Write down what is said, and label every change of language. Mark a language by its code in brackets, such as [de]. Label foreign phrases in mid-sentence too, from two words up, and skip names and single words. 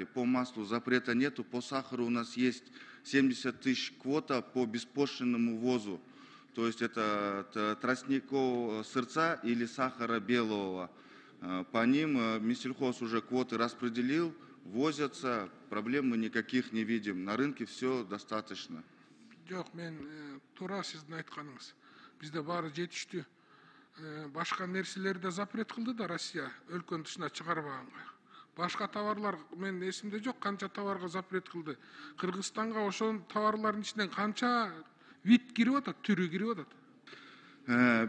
[ru] По маслу запрета нету, по сахару у нас есть 70 тысяч квота по беспошлинному ввозу. То есть это тростникового сырца или сахара белого. По ним Минсельхоз уже квоты распределил, возятся, проблем мы никаких не видим. На рынке все достаточно. [ky] Жок, мен туура сиздин айтканыңыз. Бизде баары жетиштүү. Башка нерселерди запрет кылды да Россия өлкөнүн тышына чыгарбаганга. Башка товарлар мен эсимде жок, канча товарга запрет кылды. Кыргызстанга ошол товарлардын ичинен канча вид кирип атат, түрү кирип атат.